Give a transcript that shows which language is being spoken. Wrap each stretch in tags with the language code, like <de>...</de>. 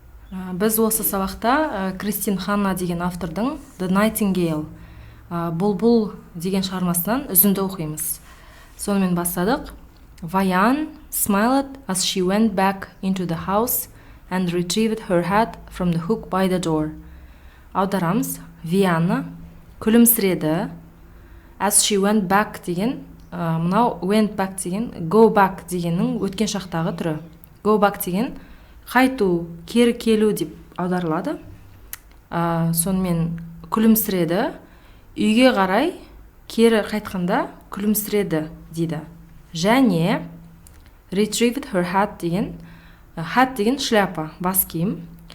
<kk>Біз осы сабақта Кристин Ханна деген автордың The Nightingale, Бұлбұл деген шығармасынан үзінді оқимыз. Сонымен бастадық.</kk> <en>Ваян smiled as she went back into the house and retrieved her hat from the hook by the door.</en> <kk>Аударамыз. Виана күлімсіреді.</kk> <en>As she went back</en> <kk>деген, мынау went back деген, go back дегеннің өткен шақтағы түрі. Go back деген қайту, кері келу деп аударылады. Сонымен күлімсіреді, үйге қарай кері қайтқанда күлімсіреді дейді. Және retrieved her hat деген, hat деген шляпа, бас киім.</kk>